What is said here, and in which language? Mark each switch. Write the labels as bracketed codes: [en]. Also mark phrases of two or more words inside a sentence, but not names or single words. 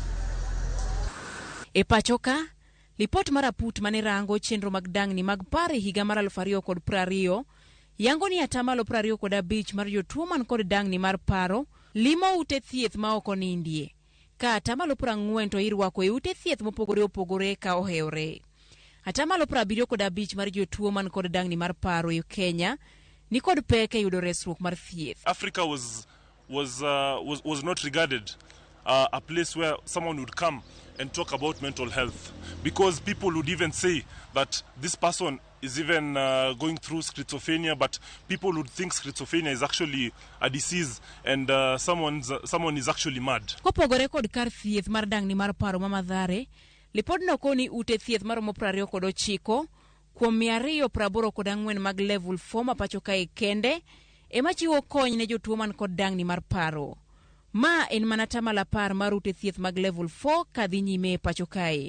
[luo] E pacho ka lipot mar aput mane rango chenro mag dangni mag pare higa mar 2020 yango ni atamalo 25 mar jotuo man kod dangni mar paro limo ute thieth ma ok onindie, ka atamalo 40 to irwako e ute thieth mopogore opogore ka ohewre. Atamalo 75 mar jotuo man kod dangni mar paro e Kenya ni kod pek e yudo resruok mar thieth. [en] Africa was not regarded a place where someone would come and talk about mental health, because people would even say that this person is even going through schizophrenia, but people would think schizophrenia is actually a disease and someone is actually mad. [luo] Kopogore kod kar thieth mar dangni mar paro mamadhare, lipodno koni ute thieth maromo 29 kuom 284 mag level 4 mapacho kae kende ema chiwo kony ne jotuo man kod dangni mar paro. Ma en mana atamalo 10 mar ute thieth mag level 4 kadhi nyime pacho kae.